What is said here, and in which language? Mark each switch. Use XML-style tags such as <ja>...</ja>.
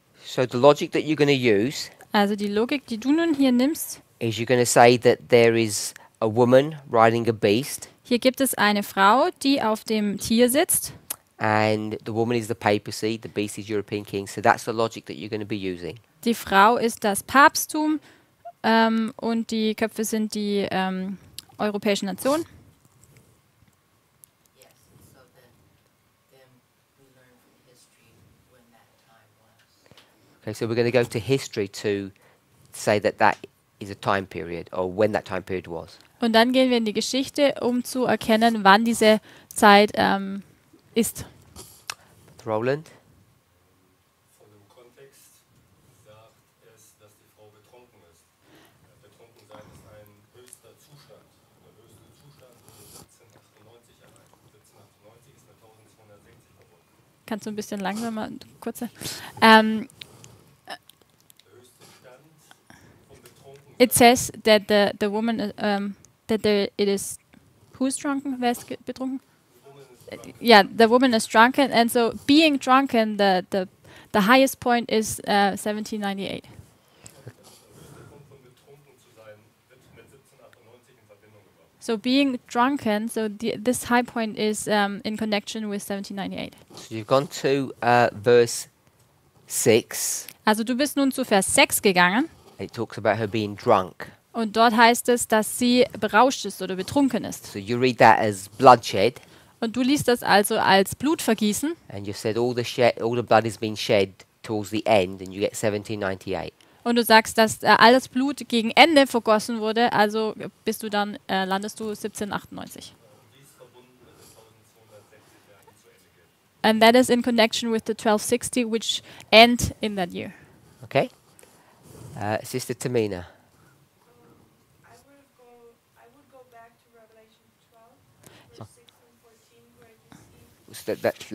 <en>So the logic that you're going to use</en> <de>Also die Logik, die du nun hier nimmst,</de> <en>is you're going to say that there is a woman riding a beast,</en> <de>hier gibt es eine Frau, die auf dem Tier sitzt.</de> <en>and the woman is the papacy, the beast is European king. So that's the logic that you're going to be using.</en> <de>Die Frau ist das Papsttum und die Köpfe sind die europäischen Nationen.</de> <en>Yes, so then we learn from history when that time was. Okay, so we're going to go to history to say that that is a time period, or when that time period was.</en> <de>Und dann gehen wir in die Geschichte, um zu erkennen, wann diese Zeit ist.</de> <en>Roland?</en> <de>Von dem Kontext sagt es, dass die Frau betrunken ist. Betrunkensein ist ein höchster Zustand. Der höchste Zustand wurde 1798 erreicht. 1798 ist mit 1260 verbunden. Kannst du ein bisschen langsamer, kurze? Der höchste</de> <en>It says that the woman, it is, who's drunken?</en> <de>Wer ist betrunken?</de> <en>Yeah, the woman is drunken, and so being drunken, the highest point is 1798. So being drunken, so this high point is in connection with 1798. So you've gone to verse 6.</en> <de>Also du bist nun zu Vers 6 gegangen</de> <en>It talks about her being drunk.</en> <de>und dort heißt es, dass sie berauscht ist oder betrunken ist.</de> <en>So you read that as bloodshed,</en> <de>Und du liest das also als Blutvergießen</de> <en>and you said all the blood has been shed towards the end, and you get 1798.</en> <de>und du sagst, dass alles Blut gegen Ende vergossen wurde, also bist du dann, landest du 1798.</de> <en>And that is in connection with the 1260, which end in that year. Okay? Sister Tamina. I would go back to Revelation 12, verse 6 and 14, where you see</en>